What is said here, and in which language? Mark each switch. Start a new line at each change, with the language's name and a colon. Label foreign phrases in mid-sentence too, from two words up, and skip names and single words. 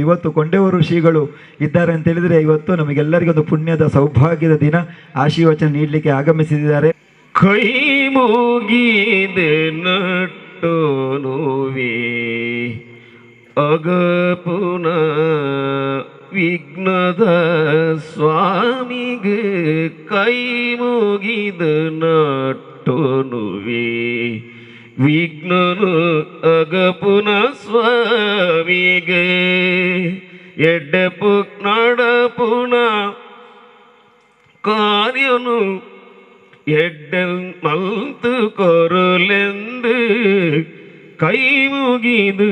Kannada: ಇವತ್ತು ಕೊಂಡೇವರು ಶ್ರೀಗಳು ಇದ್ದಾರೆ ಅಂತ ಹೇಳಿದರೆ ಇವತ್ತು ನಮಗೆಲ್ಲರಿಗೊಂದು ಪುಣ್ಯದ ಸೌಭಾಗ್ಯದ ದಿನ. ಆಶೀರ್ವಚನ ನೀಡಲಿಕ್ಕೆ ಆಗಮಿಸಿದ್ದಾರೆ. ಕೈ ಮುಗಿದು
Tulu: ನಟ್ಟು ನೋವೇ ಅಗಪುನ ವಿಘ್ನದ ಸ್ವಾಮಿಗೆ
Kannada: ಕೈ ಮುಗಿದು
Tulu: ನಟ್ಟು ನೋವೇ ವಿಘ್ನನು ಅಗಪುನ ಸ್ವಾಮಿಗೆ ಎಡ್ಡಪು ನಡಪುನ ಕಾರ್ಯನು ಎಡ್ಡಲ್ ಮಲ್ತು ಕೊರಲೆಂದು
Kannada: ಕೈ ಮುಗಿದು